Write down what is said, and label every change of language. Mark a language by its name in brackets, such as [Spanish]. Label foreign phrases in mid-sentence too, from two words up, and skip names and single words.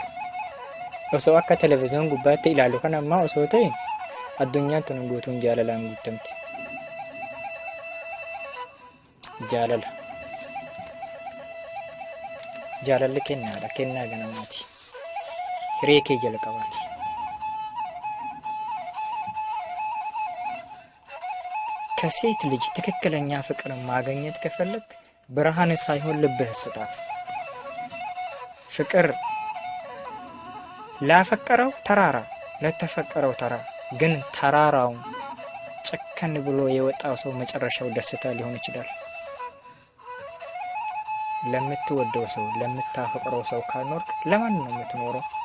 [Oromo] Osoo akka televezyiina gubbaatti ilaallu kana ammaa osoo ta'e addunyaan tun guutuun jaalalaan guutamti. Jaalalli kennaadha. Kennaa ganamaati. Hiree kee jalqabaati. [Amharic] ከሴት ልጅ ትክክለኛ ፍቅር ማግኘት ከፈለክ ብርሃን ሳይሆን ልብህ ስጣት። ፍቅር ላፈቀረው ተራራ ለተፈቀረው ተራራ ግን ተራራው ጨከን ብሎ የወጣው ሰው መጨረሻው ደስታ ሊሆን ይችላል። ለምትወደው ሰው ለምታፈቅረው ሰው ካልኖርክ ለማን ነው የምትኖረው?